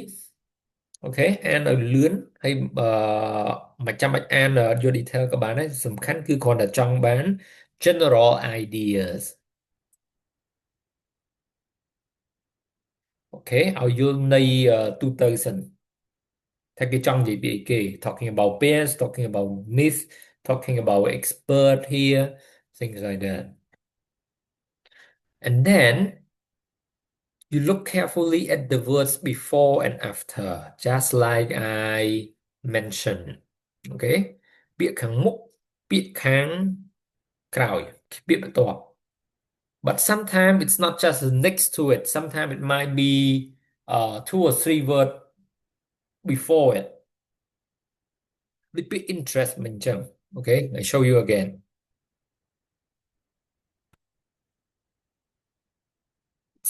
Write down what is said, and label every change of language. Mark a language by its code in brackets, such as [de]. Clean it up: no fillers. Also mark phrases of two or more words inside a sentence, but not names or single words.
[km] Okay, អានឲ្យលឿនហើយមិនចាំបាច់អានយក detail ក៏បានដែរសំខាន់គឺគ្រាន់តែចង់បាន [en] general ideas. Okay, [km] ឲ្យយល់ន័យទូទៅសិន ថាគេចង់និយាយពីអីគេ [en] talking about bears, talking about myth, talking about expert here, things like that. And then you look carefully at the words before and after, just like I mentioned. Okay, [km] ពាក្យខាងមុខពាក្យខាងក្រោយពាក្យបន្ទាប់ [en] but sometimes it's not just next to it, sometimes it might be 2 or 3 words before it. Repeat interest មិនចឹង Okay, I show you again.